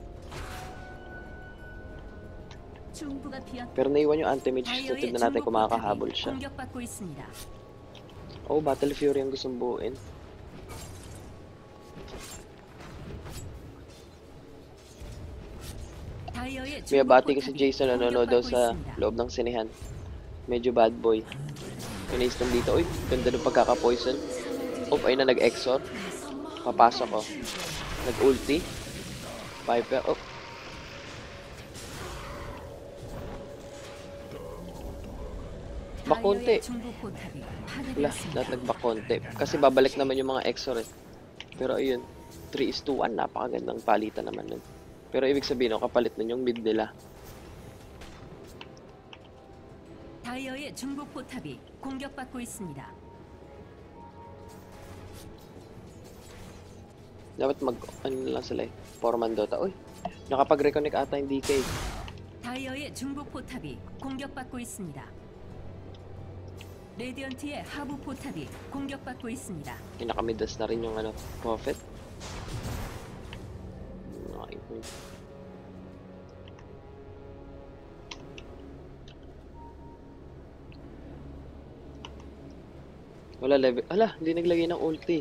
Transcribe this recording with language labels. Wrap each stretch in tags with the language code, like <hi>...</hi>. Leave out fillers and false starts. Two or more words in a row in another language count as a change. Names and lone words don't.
<tl>Pero naiwan yung anti-mage, so tignan natin kung makakahabol siya. Oh, Battle Fury ang gustong buuin.</tl> <ko>다이어의</ko> <tl>May abati kasi</tl> <ko>중복</ko> <tl>Jason</tl> <ko>포탑이</ko> <tl>nanonood daw</tl> <ko>공격받고</ko> <tl>sa</tl> <ko>있습니다.</ko> <tl>loob ng sinehan. Medyo</tl> <en>bad boy.</en> <tl>Pinistom dito. Uy, ganda ng pagkaka-poison. Oh, ayun na nag-exor. Papasok ko. Nag-ulti. Viper. Oh. Bakonte.</tl> <ko>다이어의 중복 포탑이</ko> <tl>Wala,</tl> <ko>파괴되었습니다.</ko> <tl>lahat nagbakonte. Kasi babalik naman yung mga exor eh. Pero ayun, 3:1, napakagandang palitan naman nun. Pero ibig sabihin, kapalit nun yung mid nila.</tl> <ko>다이어의 중복 포탑이 공격받고 있습니다.</ko> <tl>Dapat ano lang sila eh. Foreman Dota. Uy, nakapag-reconnect ata yung DK.</tl> <ko>다이어의 중복 포탑이 공격받고 있습니다. 레디언트의 하부 포탑이 공격받고 있습니다.</ko> <tl>Pinakamidas na rin yung ano, Prophet. Okay. Wala level. Ala, hindi naglagay ng ulti.</tl>